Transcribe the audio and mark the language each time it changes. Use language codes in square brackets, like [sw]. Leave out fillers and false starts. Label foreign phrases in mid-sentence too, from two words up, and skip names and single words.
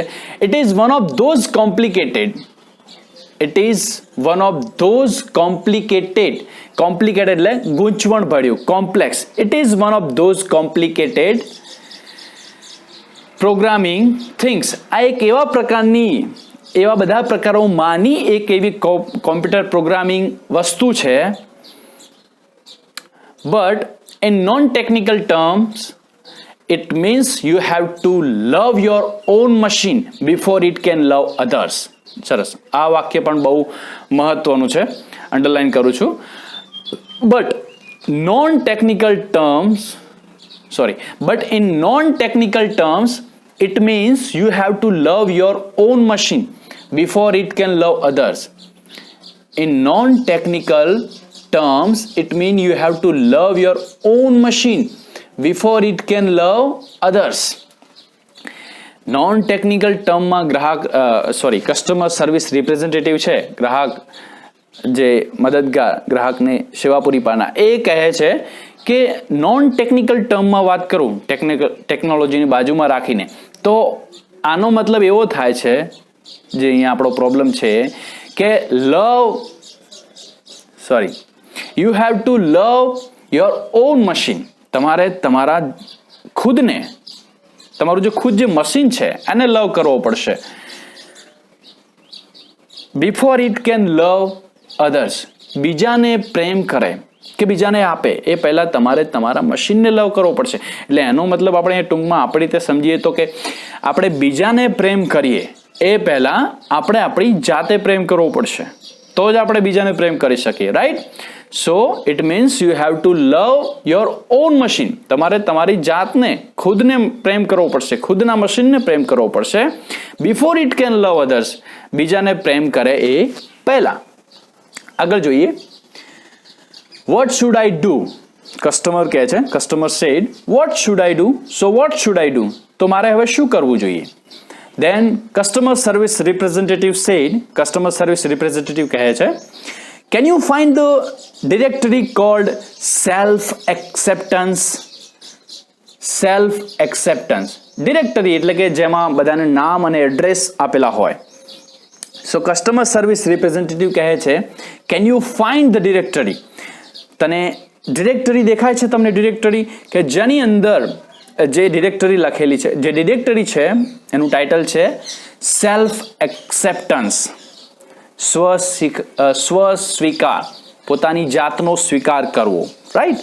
[en] it is one of those complicated [gu] એટલે ગૂંચવણ ભર્યું, [en] કોમ્પ્લેક્સ. it is one of those complicated programming things. [gu] આ એક એવા બધા પ્રકારોમાંની એક એવી [en] computer programming [gu] વસ્તુ છે. [en] But in non-technical terms, it means you have to love your own machine before it can love others. [gu] સરસ, આ વાક્ય પણ બહુ મહત્વનું છે, અંડરલાઈન કરું છું. [en] But in non-technical terms, it means you have to love your own machine before it can love others. In non-technical terms, it means you have to love your own machine before it can love others. non technical [gu] ટર્મમાં [en] customer service representative [gu] છે, ગ્રાહક જે મદદગાર, ગ્રાહકને સેવા પૂરી પાડનાર, એ કહે છે કે [en] non technical [gu] ટર્મમાં વાત કરું ટેકનોલોજીની બાજુમાં રાખીને, તો આનો મતલબ એવો થાય છે, જે અહીંયા આપણો પ્રોબ્લેમ છે કે [en] you have to love your own machine. [gu] તમારે તમારા ખુદને, તમારું જે ખુદ જે મશીન છે એને લવ કરવો પડશે. [en] before it can love others. [gu] બીજાને પ્રેમ કરે કે બીજાને આપે એ પહેલા તમારે તમારા મશીનને લવ કરવો પડશે. એટલે એનો મતલબ આપણે ટૂંકમાં આપણી રીતે સમજીએ તો કે આપણે બીજાને પ્રેમ કરીએ એ પહેલા આપણે આપણી જાતે પ્રેમ કરવો પડશે, તો જ આપણે બીજાને પ્રેમ કરી શકીએ. [en] right? so it means you have to love your own machine. [gu] તમારે તમારી જાતને ખુદને પ્રેમ કરવો પડશે, ખુદના મશીનને પ્રેમ કરવો પડશે. [en] before it can love others, [gu] બીજાને પ્રેમ કરે એ પહેલા. આગળ જોઈએ. [en] what should I do? કસ્ટમર [gu] કહે છે, [en] customer said what should I do? so what should I do? [gu] તો મારે હવે શું કરવું જોઈએ? [en] Then customer service representative said, customer service representative [gu] કહે છે, [en] can you find the directory called self acceptance? self acceptance directory [gu] એટલે કે જેમાં બધાને નામ અને એડ્રેસ આપેલા હોય. [en] so customer service representative [gu] કહે છે, [en] can you find the directory? [gu] તને ડિરેક્ટરી દેખાય છે? તમને ડિરેક્ટરી કે જેની અંદર જે ડિરેક્ટરી લખેલી છે, જે ડિરેક્ટરી છે એનું ટાઇટલ છે [en] self acceptance, [gu] સ્વસ્વીકાર, પોતાની જાતનો સ્વીકાર કરવો, રાઈટ?